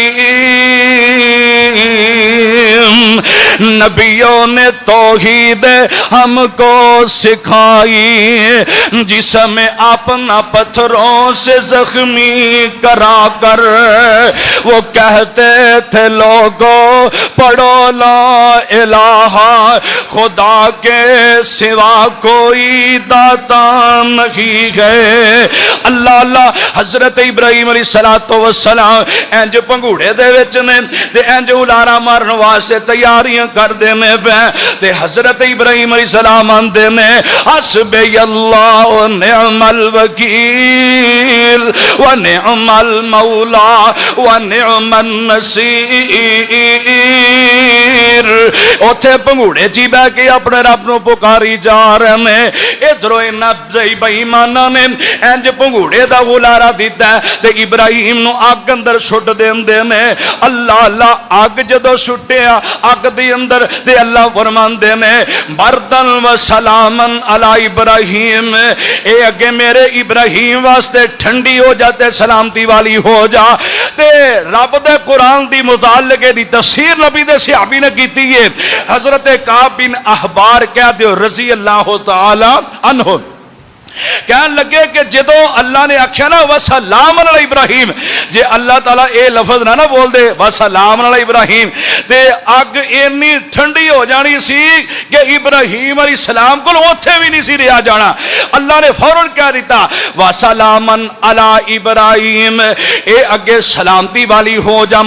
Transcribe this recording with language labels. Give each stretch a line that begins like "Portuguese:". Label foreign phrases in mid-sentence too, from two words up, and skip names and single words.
Urdu: نبیوں نے توحید ہم کو سکھائی جس میں اپنا پتھروں سے زخمی کرا کر وہ کہتے تھے لوگوں پڑھو
Arabic: لا الہ
Urdu: خدا کے سوا کوئی داتا نہیں ہے
Arabic: اللہ اللہ
Punjabi: حضرت ابراہیم
Arabic: علیہ السلام
Punjabi: انج پنگوڑے دے وچ نے تے انج اولارا مارن واسطے تیاریاں کر دینے پہ تے حضرت ابراہیم
Arabic: علیہ السلام
Punjabi: آندے نے
Arabic: حسبی اللہ و نعم
Punjabi: الوکیل و نعم
Arabic: المولا و نعم النصیر
Punjabi: اُتھے پنگھوڑے چ بہہ کے اپنے رب نوں پکاری جا رہے ہیں. ادھروں اِنہاں بے ایماناں نے اِنج پنگھوڑے دا ہلارا دتا تے ابراہیم نوں اگ اندر سٹ دیندے نے. اللہ اللہ اگ جدوں سٹیا اگ دے اندر تے اللہ فرماندے نے
Arabic: بردا وسلاما على إبراهيم,
Punjabi: اے اگے میرے ابراہیم واسطے ٹھنڈی ہو جاتے سلامتی والی ہو جا. تے رب دے قرآن دی متعلقے دی تفسیر نبی دے صحابی نے کیتی ہے. حضرت کعب بن احبار کہہ دیو
Arabic: رضي الله تعالى عنه
Punjabi: کہن لگے کہ جدوں اللہ نے آکھیا نا
Arabic: وسلاما على إبراهيم,
Punjabi: جے اللہ تعالیٰ اے لفظ نا بول دے
Arabic: وسلاما على إبراهيم
Punjabi: تے اگ اِنّی ٹھنڈی ہو جانی سی کہ ابراہیم علیہ السلام کو اُتھے بھی نہیں سی رہا جانا. اللہ نے فوراً کہہ دتا
Arabic: وسلاما على إبراهيم,
Punjabi: اے اگے سلامتی والی ہو جا.